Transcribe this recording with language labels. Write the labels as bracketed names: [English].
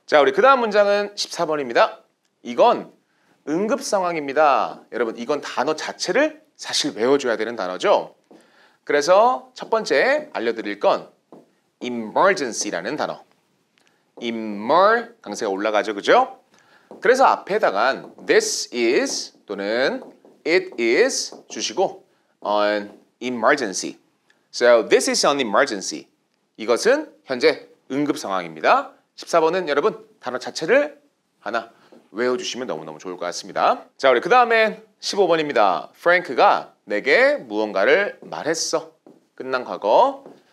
[Korean] 자, 우리 그 다음 문장은 14번입니다. 이건 응급 상황입니다. 여러분 이건 단어 자체를 사실 외워줘야 되는 단어죠. 그래서 첫 번째 알려드릴 건 emergency라는 단어. emer 강세가 올라가죠, 그죠? 그래서 앞에다가 [English] this is [Korean] 또는 [English] it is [Korean] 주시고 [English] an emergency. So this is an emergency. [Korean] 이것은 현재 응급 상황입니다. 14번은 여러분 단어 자체를 하나 외워주시면 너무너무 좋을 것 같습니다. 자, 우리 그 다음에 15번입니다. 프랭크가 내게 무언가를 말했어. 끝난 과거.